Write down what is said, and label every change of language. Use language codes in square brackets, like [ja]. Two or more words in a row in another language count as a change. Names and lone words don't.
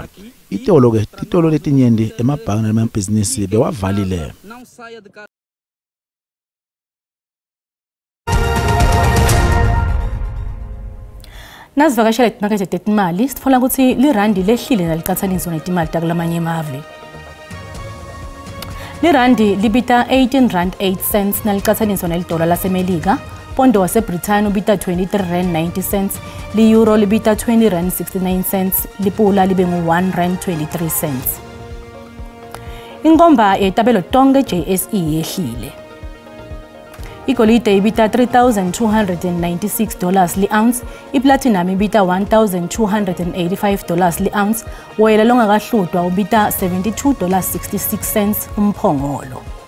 [ss] Titolo letinyenti emabhangi namabhizinisi bewavalile. Nasivakashela imakethe tetimali sitfola ukuthi lirandi lehlile nalicathaniswa netimali takulamanye emave. Lirandi libita 18 rand 8 cents nalicathaniswa nelidola lasemelika, pondo waseBrithani ubita 23 rand 90 cents, li-euro libita 20 rand 69 cents, lipula libe ngu1 rand 23 cents. Inkomba yetabelo tonke JSE yehlile. Igolide ibita $3,296 li-ounce, iplatinum ibita $1,285 li-ounce, woyela longakahlutwa ubita $72.66 umphongolo.